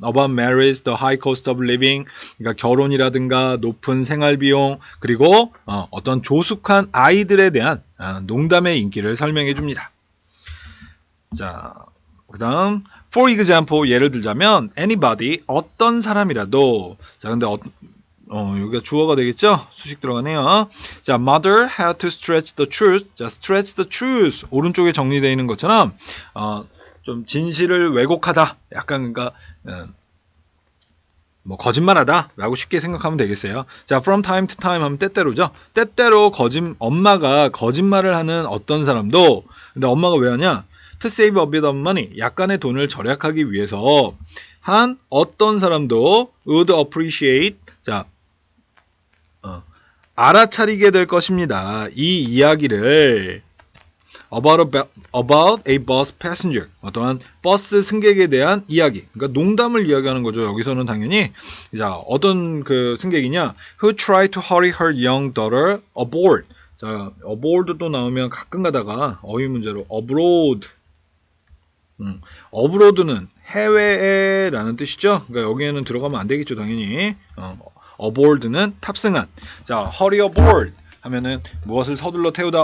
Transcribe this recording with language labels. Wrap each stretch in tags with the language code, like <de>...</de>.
<en>About marriage, the high cost of living,</en> <ko>그러니까 결혼이라든가 높은 생활비용, 그리고 어떤 조숙한 아이들에 대한 농담의 인기를 설명해 줍니다. 자, 그 다음</ko> <en>for example,</en> <ko>예를 들자면 anybody, 어떤 사람이라도. 자, 근데 여기가 주어가 되겠죠? 수식 들어가네요.</ko> <en>자, mother had to stretch the truth. 자, stretch the truth.</en> <ko>오른쪽에 정리되어 있는 것처럼, 좀 진실을 왜곡하다. 약간, 그러니까, 뭐, 거짓말하다. 라고 쉽게 생각하면 되겠어요.</ko> <en>자, from time to time</en> <ko>하면 때때로죠. 때때로 엄마가 거짓말을 하는 어떤 사람도, 근데 엄마가 왜 하냐?</ko> <en>To save a bit of money.</en> <ko>약간의 돈을 절약하기 위해서 한 어떤 사람도</ko> <en>would appreciate.</en> <ko>자, 알아차리게 될 것입니다. 이 이야기를</ko> <en>about a bus passenger,</en> <ko>어떠한 버스 승객에 대한 이야기. 그러니까 농담을 이야기하는 거죠. 여기서는 당연히. 자, 어떤 그 승객이냐?</ko> <en>Who tried to hurry her young daughter aboard.</en> <ko>자, aboard 또 나오면 가끔 가다가 어휘 문제로 abroad. abroad는 해외에라는 뜻이죠. 그러니까 여기에는 들어가면 안 되겠죠, 당연히. aboard는 탑승한. 자, hurry aboard 하면은 무엇을 서둘러 태우다.</ko>